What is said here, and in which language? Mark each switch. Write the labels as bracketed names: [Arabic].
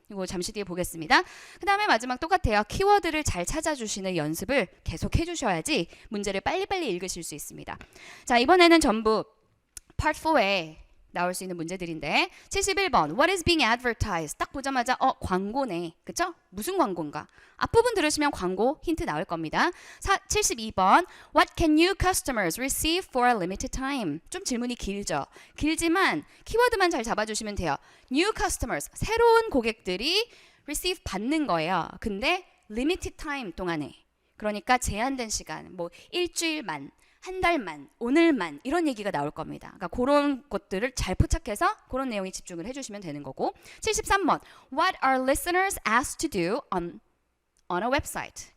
[Korean] 이거 잠시 뒤에 보겠습니다. 그 다음에 마지막 똑같아요. 키워드를 잘 찾아주시는 연습을 계속 해주셔야지 문제를 빨리빨리 읽으실 수 있습니다. 자, 이번에는 전부 Part 4에 나올 수 있는 문제들인데 71번 [English] What is being advertised? [Korean] 딱 보자마자 광고네. 그쵸? 무슨 광고인가? 앞부분 들으시면 광고 힌트 나올 겁니다. [English] 72번 What can new customers receive for a limited time? [Korean] 좀 질문이 길죠? 길지만 키워드만 잘 잡아주시면 돼요. [English] New customers, [Korean] 새로운 고객들이 receive 받는 거예요. 근데 limited time 동안에 그러니까 제한된 시간 뭐 일주일만 한 달만, 오늘만 이런 얘기가 나올 겁니다. 그러니까 그런 것들을 잘 포착해서 그런 내용에 집중을 해주시면 되는 거고 73번 [English] What are listeners asked to do on a website?